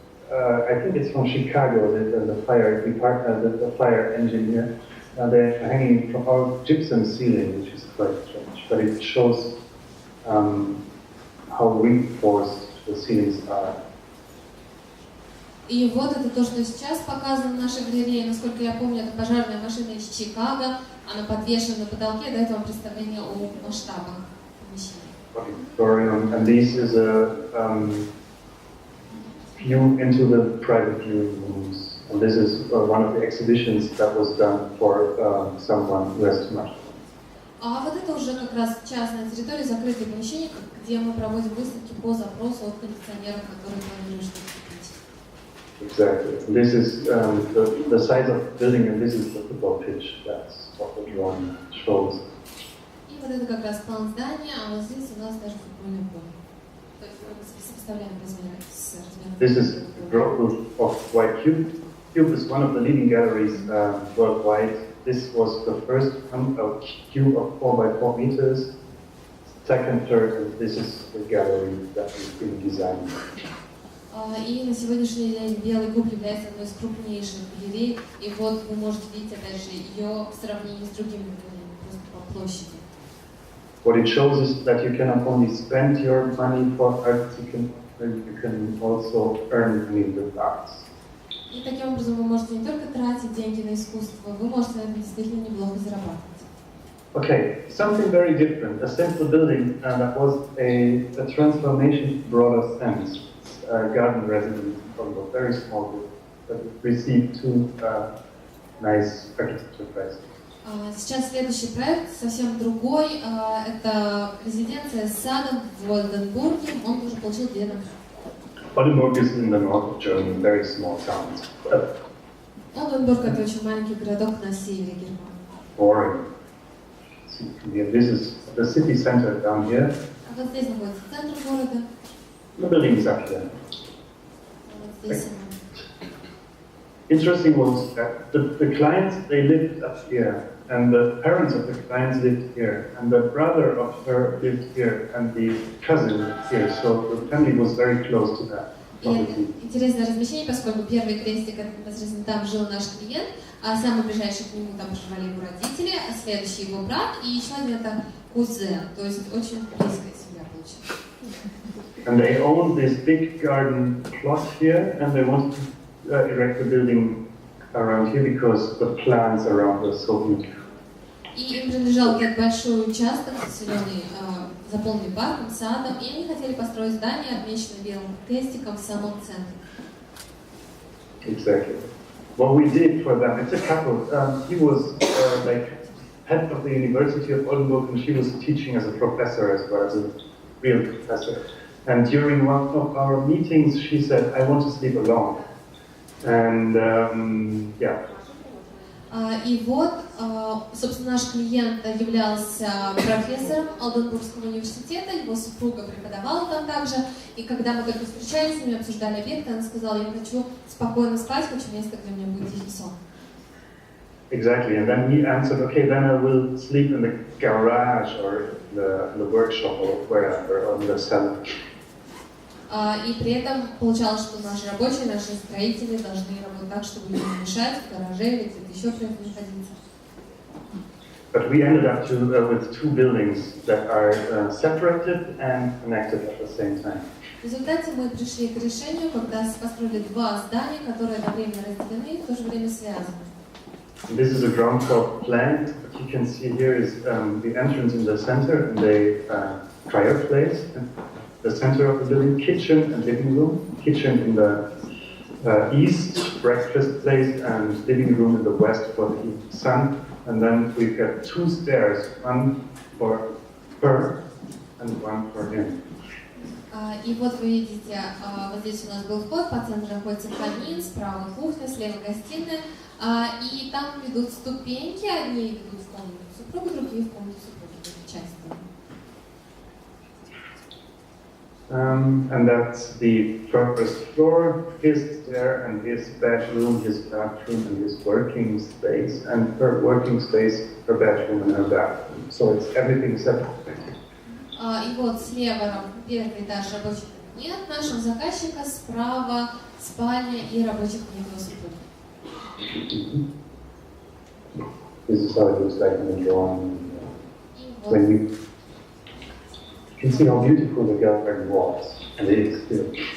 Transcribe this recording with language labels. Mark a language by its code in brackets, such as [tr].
[en] I think it's from Chicago. The fire department, the fire engineer. They're hanging from our gypsum ceiling, which is quite strange, but it shows how reinforced the ceilings are. [ru] И вот это то, что сейчас показано в нашей галерее. Насколько я помню, это пожарная машина из Чикаго. Она подвешена на потолке. До этого представление о масштабах помещения. [en] And this is a view into the private viewing rooms. And this is one of the exhibitions that was done for someone who has too much. [ru] А вот это уже как раз частная территория, закрытые помещения, где мы проводим выставки по запросу от коллекционеров, которые планируют что-то купить. [en] Exactly. This is the size of the building, and this is the football pitch. That's what the drawing shows. [ru] И вот это как раз план здания, а вот здесь у нас даже футбольное поле. То есть мы сопоставляем размеры с размером. [en] This is the growth of White Cube. Cube is one of the leading galleries worldwide. This was the first cube of 4 by 4 meters. Second, third, and this is the gallery that is being designed. [ru] И на сегодняшний день Белый куб является одной из крупнейших галерей. И вот вы можете видеть, опять же, ее в сравнении с другими галереями, просто по площади. [en] What it shows is that you cannot only spend your money for art, you can also earn money with arts. [ru] И таким образом вы можете не только тратить деньги на искусство, вы можете на этом действительно неплохо зарабатывать. [en] Okay, something very different. A simple building that was a transformation broader sense. Garden residence from a very small group that received 2 nice architecture prizes. [ru] Сейчас следующий проект совсем другой. Это резиденция с садом в Олденбурге. Он уже получил 2 награды. [en] Oldenburg is in the north of Germany, very small town. [ru] Олденбург — это очень маленький городок на севере Германии. [en] Boring. This is the city center down here. [ru] А вот здесь находится центр города. [en] The building is up here. [ru] Вот здесь. [en] Interesting was that the clients, they lived up here, and the parents of the clients lived here, and the brother of her lived here, and the cousin lived here, so the family was very close to that. [ru] И это интересное размещение, поскольку первый крестик — это непосредственно там жил наш клиент, а самый ближайший к нему там проживали его родители, а следующий его брат, и еще один — это кузен, то есть очень близкая семья получилась. [en] And they owned this big garden plot here, and they wanted to erect a building around here because the plants around were so beautiful. [ru] И им принадлежал как большой участок, заселенный, заполненный парком, садом, и они хотели построить здание, отмеченное белым крестиком в самом центре. [en] Exactly. What we did for them, it's a couple. He was like head of the University of Oldenburg, and she was teaching as a professor as well, as a real professor. And during one of our meetings, she said, "I want to sleep alone." And yeah. [ru] И вот, собственно, наш клиент являлся профессором Олденбургского университета, его супруга преподавала там также, и когда мы только встречались с ними, обсуждали объект, она сказала: "Я хочу спокойно спать, хочу место, где у меня будет тихий сон." [en] Exactly, and then he answered, "Okay, then I will sleep in the garage or the workshop or wherever, or in the cellar." [ru] И при этом получалось, что наши рабочие, наши строители должны работать так, чтобы им не мешать, в гараже или где-то еще при этом находиться. [en] But we ended up with two buildings that are separated and connected at the same time. [ru] В результате мы пришли к решению, когда построили два здания, которые одновременно разделены и в то же время связаны. [en] This is a ground floor plan. What you can see here is the entrance in the center and the fireplace. The center of the building, kitchen and living room. Kitchen in the east, breakfast place, and living room in the west for the sun. And then we've got two stairs, one for her and one for him. [ru] И вот вы видите, вот здесь у нас был вход, по центру находится камин, справа кухня, слева гостиная, и там ведут ступеньки, одни ведут в комнату супруга, другие в комнату супруги, в часть. [en] And that's the first floor, his stair and his bedroom, his bathroom and his working space, and her working space, her bedroom and her bathroom. So it's everything separated. [ru] И вот слева первый этаж рабочий кабинет нашего заказчика, справа спальня и рабочий кабинет его супруги. [en] This is how it looks like in the drawing. When you can see how beautiful the garden was, and it is still.